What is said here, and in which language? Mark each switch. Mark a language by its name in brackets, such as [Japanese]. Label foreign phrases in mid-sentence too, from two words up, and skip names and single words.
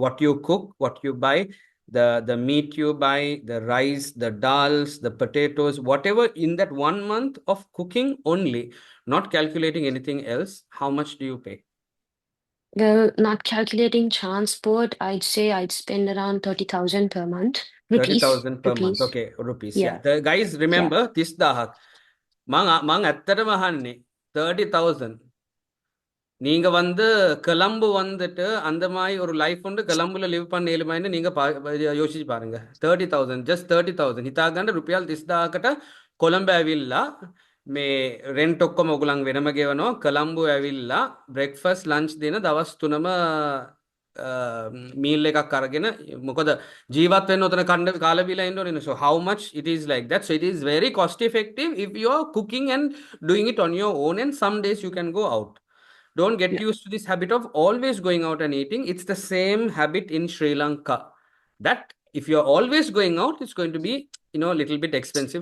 [English] What you cook, what you buy, the meat you buy, the rice, the dals, the potatoes, whatever in that 1 month of cooking only, not calculating anything else. How much do you pay? Well, not calculating transport, I'd say I'd spend around 30,000 per month. Rupees. 30,000 per month. Rupees. Okay, rupees. Yeah. Yeah. The guys Yeah. remember 30,000. [Sinhala] මං ඇත්තටම අහන්නේ 30,000. [Tamil] நீங்க வந்து கொலம்பு வந்துட்டு அந்த மாதிரி ஒரு லைஃப் உண்டு கொலம்புல லிவ் பண்ண ஏழுமைன்னு நீங்க யோசிச்சு பாருங்க [Sinhala] 30,000 just 30,000 හිතාගන්න රුපියල් 30,000කට කොළඹ ඇවිල්ලා මේ රෙන්ට් ඔක්කොම ඔයගලන් වෙනම ගෙවනවා කොළඹ ඇවිල්ලා [English] breakfast lunch [Sinhala] දෙන දවස් තුනම මීල් එකක් අරගෙන මොකද ජීවත් වෙන්න උතන කන්න කාලා බීලා ඉන්න ඕනේ [English] so how much it is like that so it is very cost effective if you are cooking and doing it on your own and some days you can go out. Don't get Yeah. used to this habit of always going out and eating. It's the same habit in Sri Lanka. That if you're always going out, it's going to be, a little bit expensive.